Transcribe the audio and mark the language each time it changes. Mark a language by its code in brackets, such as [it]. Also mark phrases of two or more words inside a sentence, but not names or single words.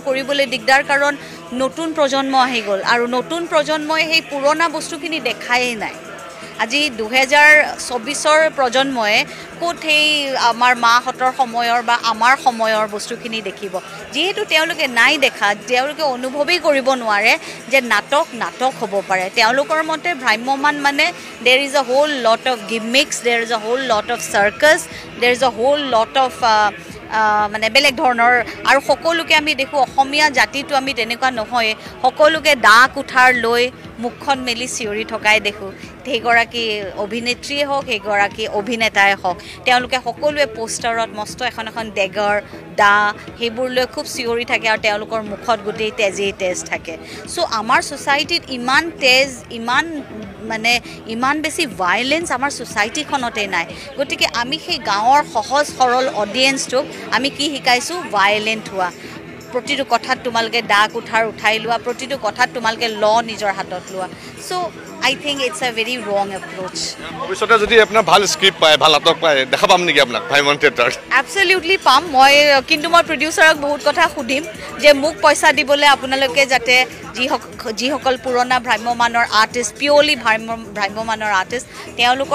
[as] কৰিবলৈ দিগদাৰ কাৰণ নতুন প্ৰজন্ম আহি গ'ল আৰু নতুন প্ৰজন্মই সেই পুৰণা বস্তুখিনি দেখায়েই নাই আজি 2024ৰ প্ৰজন্মই ক'ত সেই আমাৰ মাহঁতৰ সময়ৰ বা আমাৰ সময়ৰ বস্তুখিনি দেখিব যিহেতু তেওঁলোকে নাই দেখা তেওঁলোকে অনুভৱেই কৰিব নোৱাৰে যে নাটক হ'ব পাৰে তেওঁলোকৰ মতে ভ্ৰাম্যমান মানে [en] there is a whole lot of gimmicks there is a whole lot of circus there is a whole lot of [as] মানে বেলেগ ধৰণৰ আৰু সকলোকে আমি দেখোঁ অসমীয়া জাতিটো আমি তেনেকুৱা নহয় সকলোকে দা কুঠাৰ লৈ মুখখন মেলি চিঞৰি থকাই দেখোঁ সেইগৰাকী অভিনেত্ৰীয়ে হওক সেইগৰাকী অভিনেতাই হওক তেওঁলোকে সকলোৱে পোষ্টাৰত মস্ত এখন ডেগাৰ দা সেইবোৰ লৈ খুব চিঞৰি থাকে আৰু তেওঁলোকৰ মুখত গোটেই তেজ থাকে চ' আমাৰ ছ'চাইটিত ইমান তেজ ইমান বেছি ভাইলেন্স আমাৰ ছ'চাইটিখনতে নাই গতিকে আমি সেই গাঁৱৰ সহজ সৰল অডিয়েন্সটোক আমি কি শিকাইছোঁ ভাইলেণ্ট হোৱা প্ৰতিটো কথাত তোমালোকে দা কুঠাৰ উঠাই লোৱা প্ৰতিটো কথাত তোমালোকে নিজৰ হাতত লোৱা চ' [en] I think it's a very wrong approach. [as] ভৱিষ্যতে যদি আপোনাৰ ভাল স্ক্ৰিপ্ট পায় ভাল নাটক পায় দেখা পাম নেকি আপোনাক ভ্ৰাম্যমান থিয়েটাৰত Absolutely পাম কিন্তু মই প্ৰডিউচাৰক বহুত কথা সুধিম যে মোক পইচা দিবলৈ আপোনালোকে যাতে যিসকল পুৰণা ভ্ৰাম্যমানৰ আৰ্টিষ্ট পিয়ৰলি ভ্ৰাম্যমানৰ আৰ্টিষ্ট তেওঁলোকৰ